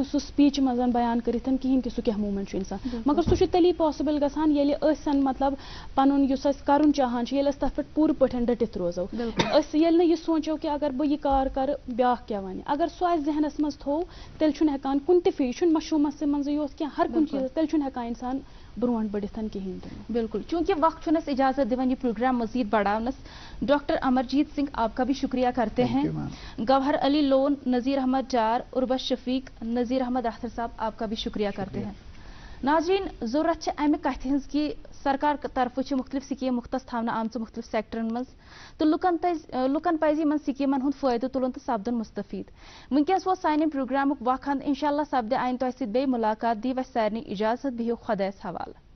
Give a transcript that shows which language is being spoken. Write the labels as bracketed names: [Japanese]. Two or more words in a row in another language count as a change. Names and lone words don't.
[Kashmiri] نہٕ سُہ سپیٖچہِ منٛز بیان کٔرِتھ کِہینۍ کہِ سُہ کیٛاہ موٗمینٹ چھُ اِنسان مگر سُہ چھُ تیٚلی پاسِبٕل گژھان ییٚلہِ أسۍ مطلب پنُن یُس أسۍ کرُن چاہان چھِ ییٚلہِ أسۍ تتھ پٮ۪ٹھ پوٗرٕ پٲٹھۍ ڈٔٹِتھ روزو أسۍ ییٚلہِ نہٕ یہِ سونٛچو کہِ اگر بہٕ یہِ کار کرٕ بیٛاکھ کیٛاہ وَنہِ اگر سُہ اَسہِ ذہنس منٛز تھوٚو تیٚلہِ چھُنہٕ ہٮ۪کان کُنہِ تہِ فیٖلڈ چھُنہٕ مشروٗمسٕے منٛزٕے یوت کینٛہہ ہر کُنہِ چیٖزس تیٚلہِ چھُنہٕ ہٮ۪کان انسان برونٛٹھ بٔڑِتھ کِہینۍ تہِ. بالکل چونکہ وقت چھُنہٕ اَسہِ اجازت دِوان یہ پروگرام مزید بڑھاونس [Urdu] ڈاکٹر امرجیت سنگھ آپ کا بھی شکریہ کرتے ہیں گوہر علی لون نذیر احمد ڈار عربت شفیق نذیر احمد اختر صاحب آپ کا بھی شکریہ کرتے ہیں. [Kashmiri] ناظرین ضرورت چھِ امہِ کتھِ ہٕنٛز کہِ سرکار طرفہٕ چھِ مختلف سکیٖم مختص تھاونہٕ آمژٕ مختلف سیکٹرن منٛز تہٕ لُکن پزِ یِمن سکیٖمن ہُنٛد فٲیدٕ تُلُن تہٕ سپدُن مستفیٖد. ونکیٚنس ووت سانہِ پروگرامُک وق انٛد انشاءاللہ سپدِ آیِنٛدٕ تۄہہِ سۭتۍ بیٚیہِ مُلاقات دِیِو اَسہِ سارنٕے اِجازت بِہِو خۄدایس حوالہٕ.